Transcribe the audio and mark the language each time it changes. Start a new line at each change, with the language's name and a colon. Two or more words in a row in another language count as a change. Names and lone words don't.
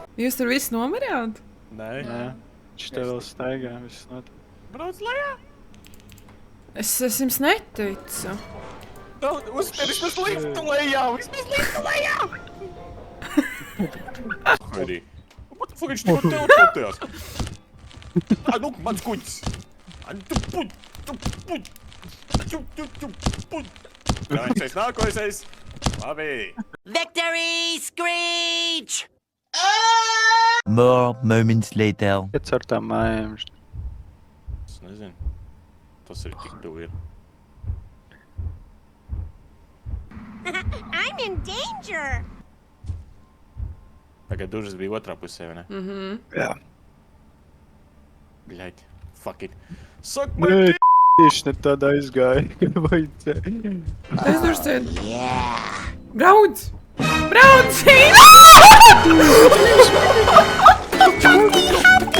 Latvian: Jūs tur visi nomirjāt? Nē. Nē, viņš tev vēl staigā, viss notiek. Brauc lejā. Es jums neticu. Uzspēr vismaz liftu lejā. Arī.
English: What the fuck,
Latvian: viņš tikko teleportējās? Nu, mans kuģis. Tu puļ. Jā, viņš esi nākošais. Labi.
English: Victory screech! More moments later.
Latvian: Iet ar tām mājām. Es nezinu. Tas ir tik tuvu ir.
English: I'm in danger!
Latvian: Tagad dužas bija otrā pusē, vai ne? Jā. Bļaļ.
English: Fuck it. Suck my
Latvian: Nē,
English: dick.
Latvian: tieši ne tāda aizgāja, kā vajadzēja. Es tur sēdu. Brauc! Brauc!